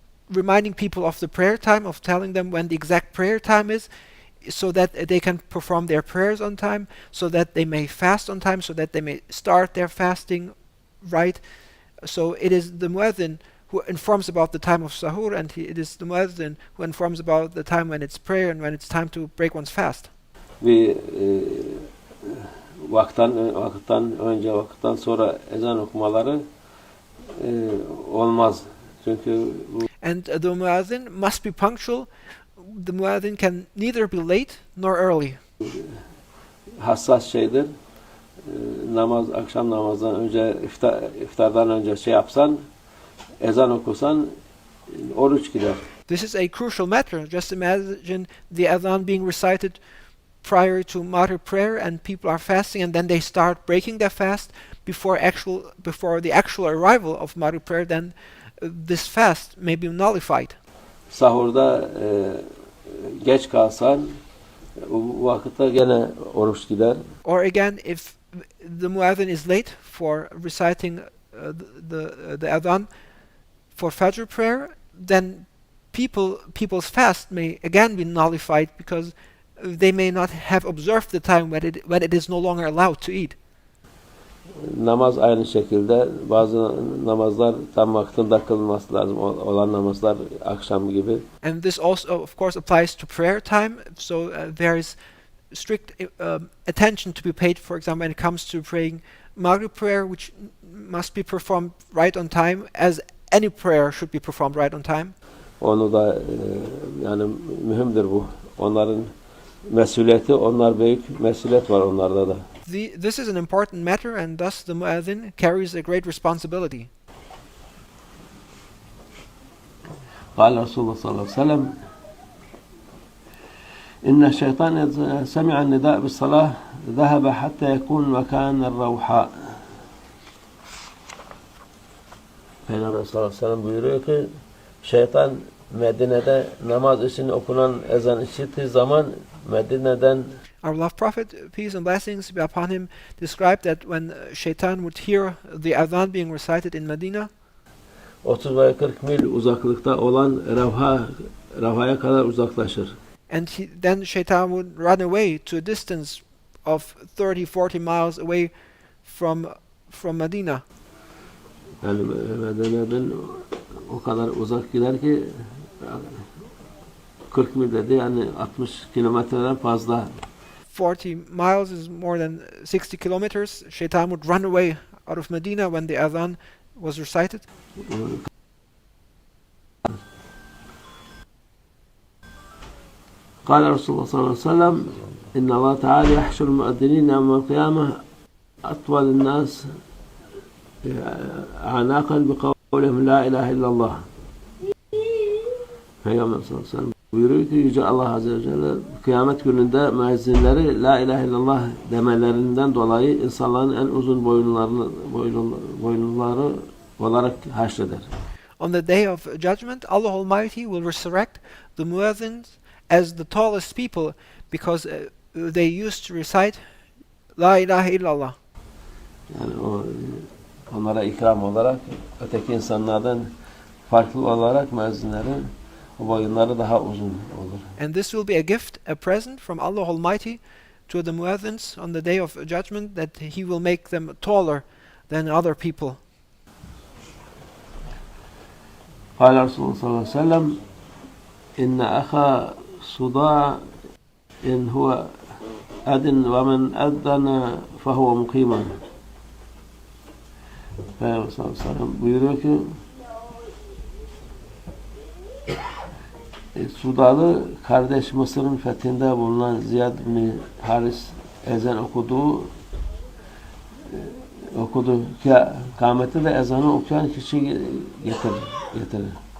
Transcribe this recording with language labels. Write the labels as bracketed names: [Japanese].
[English] reminding people of the prayer time, of telling them when the exact prayer time is, so that they can perform their prayers on time, so that they may fast on time, so that they may start their fasting right. So it is the muadhin who informs about the time of sahur, and it is the muadhin who informs about the time when it's prayer and when it's time to break one's fast. [Turkish] Bir vakitten önce, vakitten sonra ezan okumaları olmaz. Çünkü [English] And the muadhin must be punctual. The muadhin can neither be late nor early. [Turkish] Hassas şeydir. Akşam namazdan önce, iftardan önce yapsan, ezan okusan, oruç gider. [English] This is a crucial matter. Just imagine the adhan being recited prior to Maghrib prayer and people are fasting, and then they start breaking their fast before the actual arrival of Maghrib prayer, then this fast may be nullified. [Turkish] Sahurda geç kalsan o vakitte gene oruç gider. [English] Or again, if the muadhin is late for reciting the adhan for Fajr prayer, then people's fast may again be nullified, because they may not have observed the time when it is no longer allowed to eat. [Turkish] Namaz aynı şekilde. Bazı namazlar tam vaktinde kılınması lazım olan namazlar akşam gibi. [English] And this also, of course, applies to prayer time. So there is strict attention to be paid, for example, when it comes to praying Maghrib prayer, which must be performed right on time, as any prayer should be performed right on time. [Turkish] Onu da yani mühimdir bu. Onların mesuliyeti, onlar büyük mesuliyet var onlarda da. [English] This is an important matter, and thus the muezzin carries a great responsibility. [Arabic] قال رسول الله صلى الله عليه وسلم إن الشيطان إذا سمع النداء بالصلاة ذهب حتى يكون مكان الروحاء. [Turkish] Peygamber sallallahu aleyhi ve sellem buyuruyor ki şeytan Medine'de namaz için okunan ezan işittiği zaman Medine'den [English] Our beloved Prophet, peace and blessings be upon him, described that when Shaitan would hear the adhan being recited in Medina, [Turkish] 30 veya 40 mil uzaklıkta olan Ravha'ya kadar uzaklaşır. [English] and then Shaitan would run away to a distance of 30-40 miles away from Medina. [Turkish] Yani Medine'den o kadar uzak gider ki 40 mil dedi, yani 60 kilometreden fazla. [English] 40 miles is more than 60 kilometers. Shaitan would run away out of Medina when the adhan was recited. [Arabic] قال رسول الله صلى الله عليه وسلم إن الله تعالى يحشر المؤذنين يوم القيامة أطول الناس أعناقا بقولهم لا إله إلا الله. [Turkish] Peygamber sallallahu aleyhi ve sellem buyuruyor ki Yüce Allah Azze ve Celle kıyamet gününde müezzinleri la ilahe illallah demelerinden dolayı insanların en uzun boyunları olarak haşreder. [English] On the day of judgment, Allah Almighty will resurrect the muezzins as the tallest people because they used to recite La ilahe illallah. [Turkish] Yani onlara ikram olarak öteki insanlardan farklı olarak müezzinlerin boyunları daha uzun olur. [English] And this will be a gift, a present from Allah Almighty to the muezzins on the day of judgment, that He will make them taller than other people. [Arabic] قال رسول الله صلى الله عليه وسلم إن أخا صداع إن هو أذن ومن أذن فهو مقيم. [Turkish] Peygamber sallallahu aleyhi ve sellem buyuruyor ki Sudalı kardeş Mısır'ın fethinde bulunan Ziyad bin Haris ezan okudu ki kâmeti de ezanı okuyan kişi getirir.